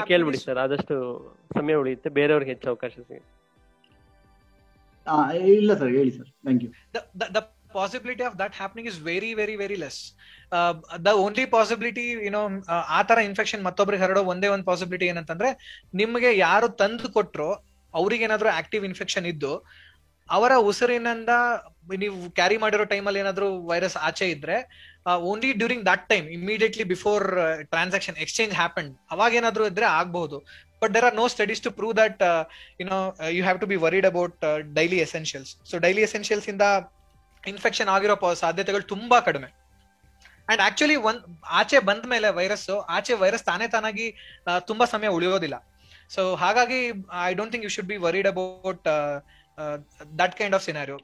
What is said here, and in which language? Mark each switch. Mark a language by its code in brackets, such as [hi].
[kn] ಕೇಳ್ಬಿಡಿ sir, ಆದಷ್ಟು ಸಮಯ ಉಳಿಯುತ್ತೆ, ಬೇರೆಯವ್ರಿಗೆ ಹೆಚ್ಚು ಅವಕಾಶ ಸಿಗುತ್ತೆ. ಇಲ್ಲ ಸರ್, ಹೇಳಿ sir. [en] Thank you. The possibility of that happening is very very very less. The only possibility, [kn] ಆ ತರ ಇನ್ಫೆಕ್ಷನ್ ಮತ್ತೊಬ್ರಿಗೆ ಹರಡೋ ಒಂದೇ ಒಂದು ಪಾಸಿಬಿಲಿಟಿ ಏನಂತಂದ್ರೆ, ನಿಮ್ಗೆ ಯಾರು ತಂದು ಕೊಟ್ರೋ ಅವ್ರಿಗೆ ಏನಾದ್ರು ಆಕ್ಟಿವ್ ಇನ್ಫೆಕ್ಷನ್ ಇದ್ದು ಅವರ ಉಸಿರಿನಿಂದ ನೀವು ಕ್ಯಾರಿ ಮಾಡಿರೋ ಟೈಮಲ್ಲಿ ಏನಾದ್ರು ವೈರಸ್ ಆಚೆ ಇದ್ರೆ, [en] only during that time, immediately before transaction exchange happen, [kn] ಅವಾಗ ಏನಾದ್ರು ಇದ್ರೆ ಆಗ್ಬಹುದು. [en] but there are no studies to prove that you have to be worried about daily essentials. [kn] So daily essentials ಇಂದ ಇನ್ಫೆಕ್ಷನ್ ಆಗಿರೋ ಸಾಧ್ಯತೆಗಳು ತುಂಬಾ ಕಡಿಮೆ. ಅಂಡ್ ಆಕ್ಚುಲಿ ಆಚೆ ಬಂದ ಮೇಲೆ ವೈರಸ್ ತಾನಾಗಿ ತುಂಬಾ ಸಮಯ ಉಳಿಯೋದಿಲ್ಲ. [en] So ಹಾಗಾಗಿ I don't think you should be worried about that kind of scenario.